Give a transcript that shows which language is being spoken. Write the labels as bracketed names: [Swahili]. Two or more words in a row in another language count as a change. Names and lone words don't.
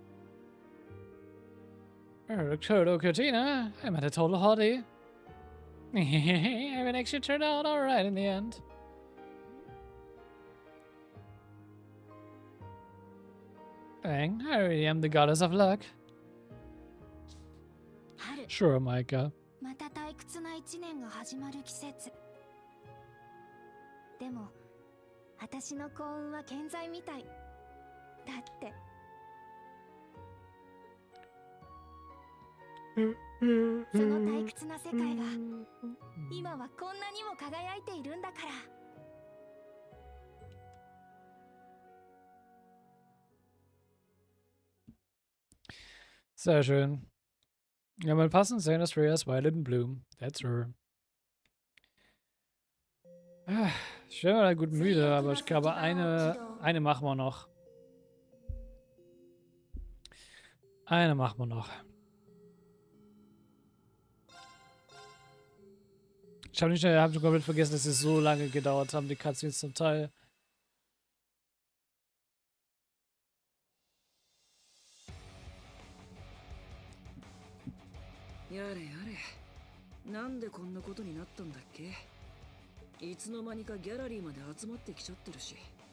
[English] Kurto Kurtina, I'm at a total hottie. Everything actually turned out alright in the end. Bang, I really am the goddess of luck. Sure, Maika. [Japanese] また退屈な一年が始まる季節。でも、私の幸運は健在みたい。だって。その退屈な世界が今はこんなにも輝いているんだから。 [German] Sehr schön. Ja, mal passend Saint Australia's Violet in Bloom. [English] That's her. [German] Ich bin mal gut müde, aber ich glaube, eine machen wir noch. Eine machen wir noch. Ich habe schon komplett vergessen, dass es so lange gedauert haben, die Cutscenes zum Teil. [Japanese] やれやれ、なんでこんなことになったんだっけ。いつの間にかギャラリーまで集まってきちゃってるし。